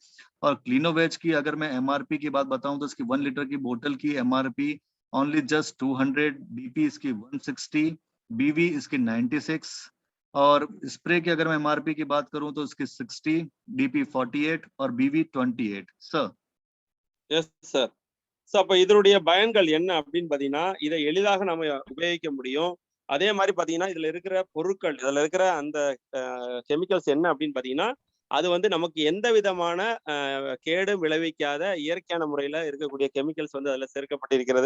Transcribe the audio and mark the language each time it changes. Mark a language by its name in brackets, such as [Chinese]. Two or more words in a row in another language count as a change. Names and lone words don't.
[Hindi] और क्लीनोवेज की अगर मैं एमआरपी की बात बताऊं तो इसकी 1 लीटर की बोतल की एमआरपी [English] only just [Hindi] 200, डीपी इसकी 160, बीवी इसकी 96, और स्प्रे की अगर मैं एमआरपी की बात करूं तो इसकी 60, डीपी 48 और बीवी 28 सर। [English] yes sir. [Tamil] ஸோ அப்ப இதனுடைய பயன்கள் என்ன அப்படின்னு பாத்தீங்கன்னா, இதை எளிதாக நம்ம உபயோகிக்க முடியும். அதே மாதிரி பாத்தீங்கன்னா இதுல இருக்கிற பொருட்கள், இதுல இருக்கிற அந்த கெமிக்கல்ஸ் என்ன அப்படின்னு பாத்தீங்கன்னா, அது வந்து நமக்கு எந்த விதமான கேடும் விளைவிக்காத இயற்கையான முறையில இருக்கக்கூடிய கெமிக்கல்ஸ் வந்து அதுல சேர்க்கப்பட்டிருக்கிறது.